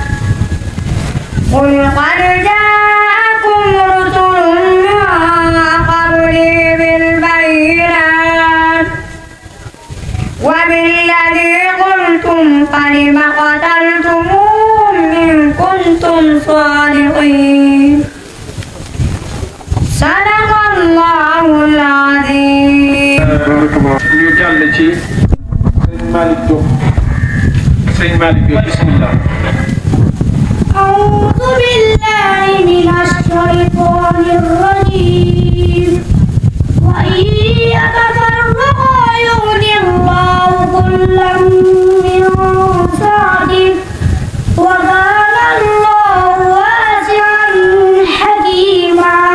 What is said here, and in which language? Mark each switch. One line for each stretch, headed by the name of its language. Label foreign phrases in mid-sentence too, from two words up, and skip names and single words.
Arabic: قل قد جاءكم رسل من قبلي بالبينات وبالذي قلتم فلم قتلتموهم إن كنتم صادقين صدق الله العظيم.
Wolof: ñu jàll ci sëñ Malick Diop bismillah.
Arabic: أعوذ بالله من الشيطان الرجيم وإن يتفرقا يغني الله كلا من سعته وكان الله واسعا حكيما